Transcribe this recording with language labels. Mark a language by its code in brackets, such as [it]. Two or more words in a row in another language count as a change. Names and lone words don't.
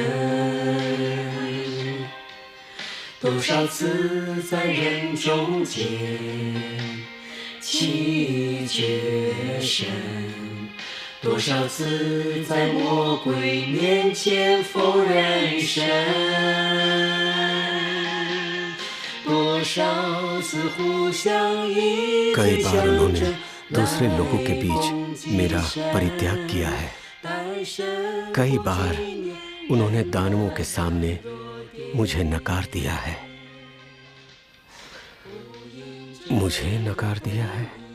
[zh] 多少次在人中间弃绝神，多少次在魔鬼面前否认神，多少次互相依 [hi] कई [zh] 偎 [hi] बार [zh] 相 [hi] उन्होंने [zh] 争。 [hi] दूसरे लोगों के बीच मेरा परित्याग किया है। कई बार उन्होंने दानवों के सामने मुझे नकार दिया है। मुझे नकार दिया है।